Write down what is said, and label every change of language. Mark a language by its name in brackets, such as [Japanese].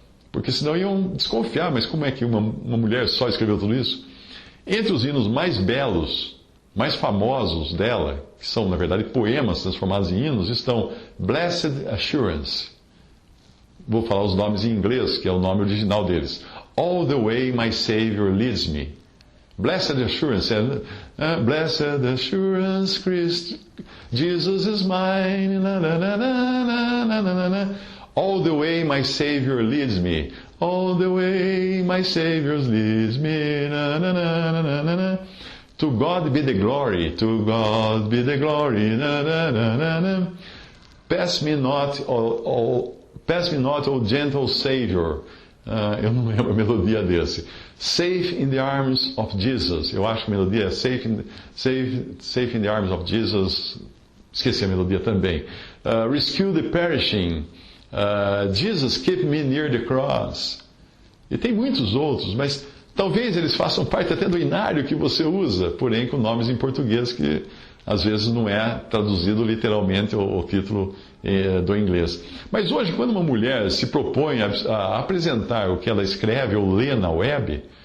[Portuguese] Porque senão iam desconfiar, mas como é que uma mulher só escreveu tudo isso? Entre os hinos mais belos, mais famosos dela, que são, na verdade, poemas transformados em hinos, estão Blessed Assurance. Vou falar os nomes em inglês, que é o nome original deles. [English] All the way my Savior leads me. Blessed Assurance, Blessed Assurance, Christ, Jesus is mine. Na, na, na, na, na, na, na. All the way my Savior leads me. All the way my Savior leads me. Na, na, na, na, na, na. To God be the glory, to God be the glory. Na, na, na, na, na. Pass me not, O gentle Savior. [Portuguese] Eu não lembro a melodia desse. [English] Safe in the arms of Jesus. [Portuguese] Eu acho que a melodia é [English] safe in the arms of Jesus. [Portuguese] Esqueci a melodia também. [English] Rescue the perishing. Jesus, keep me near the cross. [Portuguese] E tem muitos outros, mas talvez eles façam parte até do inário que você usa, porém com nomes em português que às vezes não é traduzido literalmente o título do inglês. Mas hoje, quando uma mulher se propõe a apresentar o que ela escreve ou lê na web,